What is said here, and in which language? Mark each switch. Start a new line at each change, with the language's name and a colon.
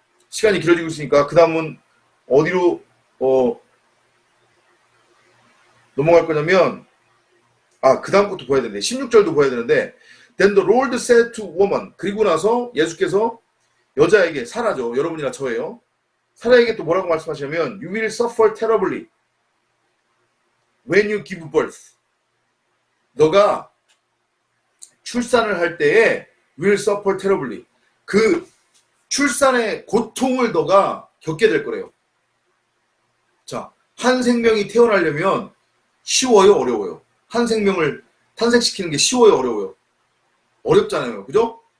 Korean: 시간이 길어지고 있으니까 그 다음은 어디로 넘어갈 거냐면 그 다음 것도 보여야 되는데 16절도 보여야 되는데
English: Then the Lord said to woman,
Korean: 그리고 나서 예수께서 여자에게, 사라죠. 여러분이나 저예요. 사라에게 또 뭐라고 말씀하시냐면
English: You will suffer terribly when you give birth.
Korean: 너가 출산을 할 때에
English: will suffer terribly.
Korean: 그 출산의 고통을 너가 겪게 될 거래요. 자, 한 생명이 태어나려면 쉬워요, 어려워요? 한 생명을 탄생시키는 게 쉬워요, 어려워요? 어렵잖아요. 그죠?